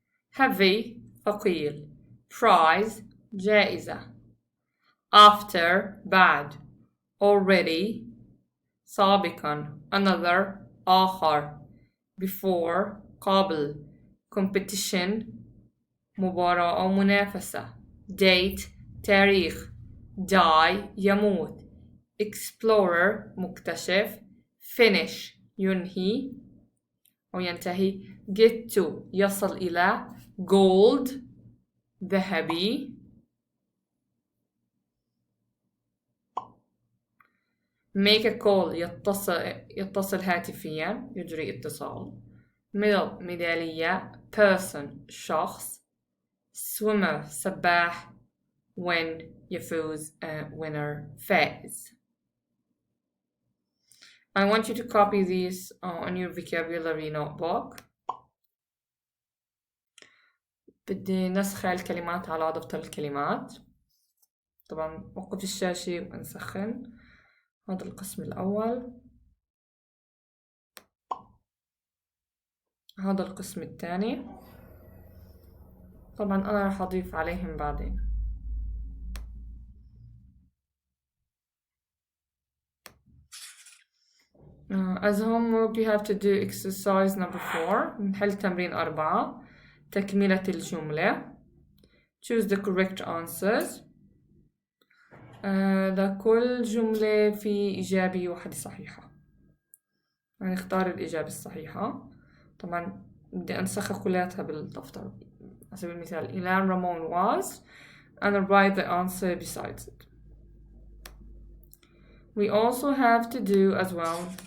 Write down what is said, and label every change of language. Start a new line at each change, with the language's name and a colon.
English: Heavy,
Arabic: ثقيل.
English: Prize,
Arabic: جائزة.
English: After,
Arabic: بعد.
English: Already,
Arabic: سابقا.
English: Another,
Arabic: آخر.
English: Before,
Arabic: قبل.
English: Competition,
Arabic: مباراة أو منافسة.
English: Date,
Arabic: تاريخ.
English: Die,
Arabic: يموت.
English: Explorer,
Arabic: مكتشف.
English: Finish,
Arabic: ينهي أو ينتهي.
English: Get to,
Arabic: يصل إلى.
English: Gold,
Arabic: ذهبي.
English: Make a call,
Arabic: يتصل هاتفيا، يجري اتصال.
English: Medal,
Arabic: ميدالية.
English: Person,
Arabic: شخص.
English: Swimmer,
Arabic: سباح.
English: Win,
Arabic: يفوز.
English: Winner,
Arabic: فائز.
English: I want you to copy these on your vocabulary notebook.
Arabic: بدي نسخ الكلمات على دفتر الكلمات. طبعا وقف الشاشة ونسخن. هذا القسم الأول. هذا القسم الثاني. طبعا أنا راح أضيف عليهم بعدين.
English: As homework you have to do exercise number 4.
Arabic: نحل تمرين 4. تكملة الجملة.
English: Choose the correct answers.
Arabic: لكل جملة في إجابة واحدة صحيحة. يعني اختار الإجابة الصحيحة. طبعا بدي أنسخها كلياتها بالدفتر. على سبيل المثال
English: Ilan Ramon was, and I'll write the answer besides it. We also have to do as well.